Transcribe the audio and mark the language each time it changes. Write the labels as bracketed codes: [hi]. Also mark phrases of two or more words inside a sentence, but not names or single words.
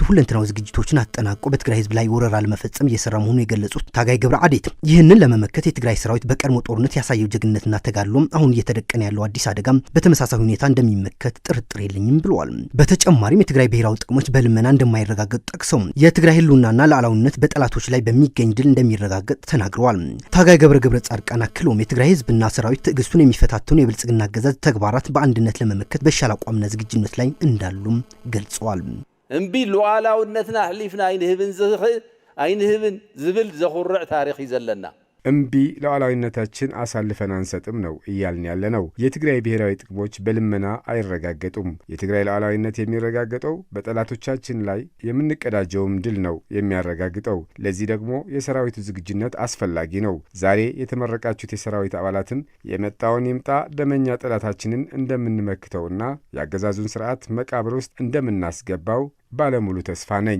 [am] ሁለንተናዊ ዝግጅቶችን አጠናቆ በትግራይ ህዝብ ላይ ወረራ ለመፈጸም እየሰራ መሆኑ የገለጹት ታጋይ ገብረ አዴት ይህንን ለመመከት የትግራይ ሰራዊት በቀድሞ ጦርነት ያሳየው ጀግንነትና ተጋድሎ አሁን እየተደቀነ ያለው አዲስ አደጋ በተመሳሳይ ሁኔታ እንደሚመከት ጥርጥር የለኝም ብለዋል። በተጨማሪም የትግራይ ብሔራዊ ጥቅሞች በልመና እንደማይረጋገጥ ጠቅሰው የትግራይ ህልውናና ሉዓላዊነት በጠላቶች ላይ በሚገኝ ድል እንደሚረጋገጥ ተናግረዋል። ታጋይ ገብረ ጻድቃን አክለውም የትግራይ ህዝብና ሰራዊት ትዕግስቱን የሚፈታተኑ የብልጽግና አገዛዝ ተግባራት በአንድነት ለመመከት በሻል አቋምና ዝግጁነት ላይ እንዳሉም ገልጸዋል። [ti] እምቢ ሉዓላዊነትና ሕሊፍና አይንህብን ዝብል ዘኹርዕ ታሪክ ይዘለና [am] እምቢ ሉዓላዊነታችን አሳልፈን አንሰጥም ነው እያልን ያለ ነው። የትግራይ ብሔራዊ ጥቅሞች በልመና አይረጋገጡም። የትግራይ ሉዓላዊነት የሚረጋገጠው በጠላቶቻችን ላይ የምንቀዳጀውም ድል ነው የሚያረጋግጠው። ለዚህ ደግሞ የሰራዊቱ ዝግጁነት አስፈላጊ ነው። ዛሬ የተመረቃችሁት የሰራዊት አባላትም የመጣውን ይምጣ ደመኛ ጠላታችንን እንደምንመክተውና የአገዛዙን ስርዓት መቃብር ውስጥ እንደምናስገባው ባለሙሉ ተስፋ ነኝ።